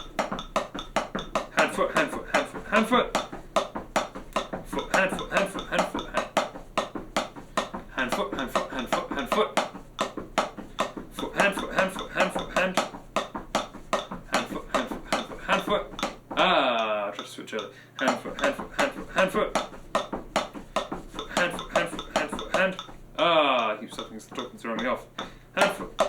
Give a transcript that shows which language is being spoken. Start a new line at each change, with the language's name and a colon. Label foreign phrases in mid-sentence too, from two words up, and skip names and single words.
English: Handfoot, handfoot, handfoot, handfoot. Foot, handfoot, handfoot, handfoot, hand. Handfoot, handfoot, handfoot, handfoot. Foot, handfoot, handfoot, handfoot, hand. Handfoot, handfoot, handfoot, handfoot. I'll try to switch over. Handfoot, handfoot, handfoot, handfoot. Foot, handfoot, handfoot, handfoot, hand. I keep talking throwing me off. Handfoot.